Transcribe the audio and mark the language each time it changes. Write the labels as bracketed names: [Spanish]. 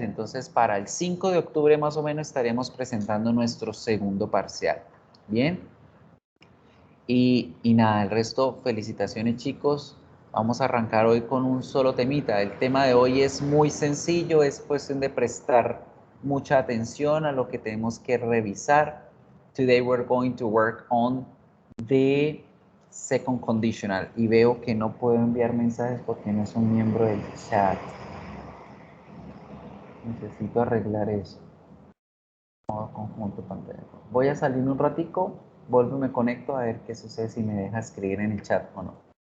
[Spanish] Entonces, para el 5 de octubre más o menos estaremos presentando nuestro segundo parcial. Bien. Y nada, el resto, felicitaciones chicos. Vamos a arrancar hoy con un solo temita. El tema de hoy es muy sencillo, es cuestión de prestar mucha atención a lo que tenemos que revisar. [English] Today we're going to work on the second conditional. [Spanish] Y veo que no puedo enviar mensajes porque no es un miembro del chat. Necesito arreglar eso. Modo conjunto pantalla. Voy a salir un ratico, vuelvo y me conecto a ver qué sucede, si me deja escribir en el chat o no.